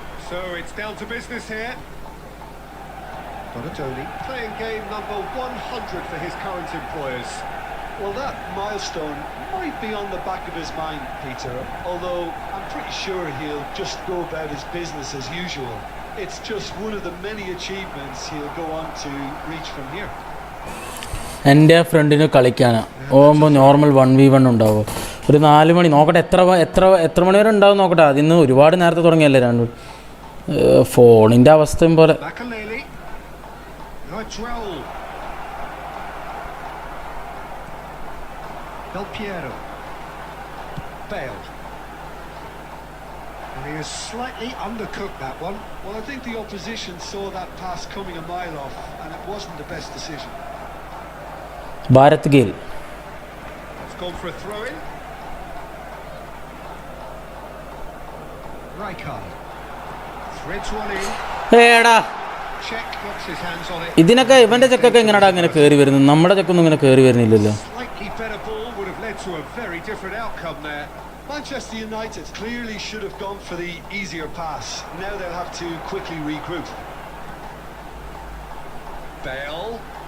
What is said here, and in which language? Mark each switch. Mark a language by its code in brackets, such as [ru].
[en] So it's down to business here. Donatoni playing game number 100 for his current employers. Well, that milestone might be on the back of his mind, Peter, although I'm pretty sure he'll just go about his business as usual. It's just one of the many achievements he'll go on to reach from here. [ml] എൻ്റെ ഫ്രണ്ടിന് കളിക്കാനാണ് പോകുമ്പോൾ normal 1v1 ഉണ്ടാവും. ഒരു 4 മണി നോക്കട്ടെ, എത്ര മണി വരെ ഉണ്ടാവും നോക്കട്ടെ. അതിന്ന് ഒരുപാട് നേരത്തെ തുടങ്ങിയല്ലേ രണ്ടും. ഫോണിൻ്റെ അവസ്ഥയും പോലെ. [en] Makaleli. Raul. Del Piero. Bale. And he is slightly undercooked, that one. Well, I think the opposition saw that pass coming a mile off, and it wasn't the best decision. [ml] Bharat GAIL. [en] It's gone for a throw-in. Rijkaard. Threads one in. [ml] ഏടാ [en] Check, gets his hands on it. [ml] ഇതിനൊക്കെ ഇവൻ്റെ ചെക്കൊക്കെ എങ്ങനെയാടാ അങ്ങനെ കയറി വരുന്നത്? നമ്മുടെ ചെക്കൊന്നും ഇങ്ങനെ കയറി വരുന്നില്ലല്ലോ. [en] Slightly better ball would have led to a very different outcome there. Manchester United clearly should have gone for the easier pass. Now they'll have to quickly regroup. Bale.